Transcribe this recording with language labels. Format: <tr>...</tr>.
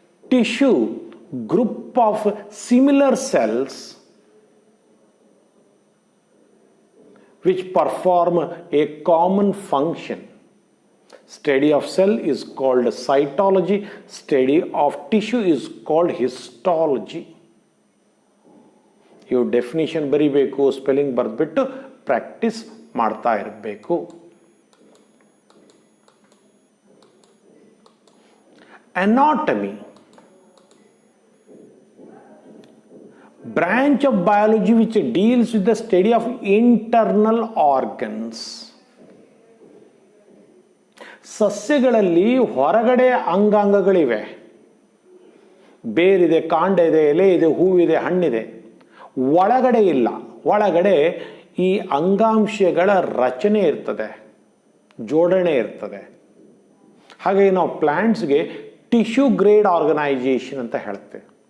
<en>Tissue, group of similar cells which perform a common function. Study of cell is called cytology. Study of tissue is called histology.</en> <kn>ಇವು definition ಬರಿಬೇಕು, spelling ಬರೆದ್ಬಿಟ್ಟು practice ಮಾಡ್ತಾ ಇರಬೇಕು.</kn> <en>Anatomy, branch of biology which deals with the study of internal organs.</en> <kn>ಸಸ್ಯಗಳಲ್ಲಿ ಹೊರಗಡೆ ಅಂಗಾಂಗಗಳಿವೆ, ಬೇರಿದೆ, ಕಾಂಡ ಇದೆ, ಎಲೆ ಇದೆ, ಹೂವಿದೆ, ಹಣ್ಣಿದೆ. ಒಳಗಡೆ ಇಲ್ಲ. ಒಳಗಡೆ ಈ ಅಂಗಾಂಶಗಳ ರಚನೆ ಇರ್ತದೆ. ಜೋಡಣೆ ಇರ್ತದೆ. ಹಾಗಾಗಿ ನಾವು ಪ್ಲಾಂಟ್ಸ್ಗೆ ಟಿಶ್ಯೂ ಗ್ರೇಡ್ ಆರ್ಗನೈಜೇಷನ್ ಅಂತ ಹೇಳ್ತೇವೆ.</kn>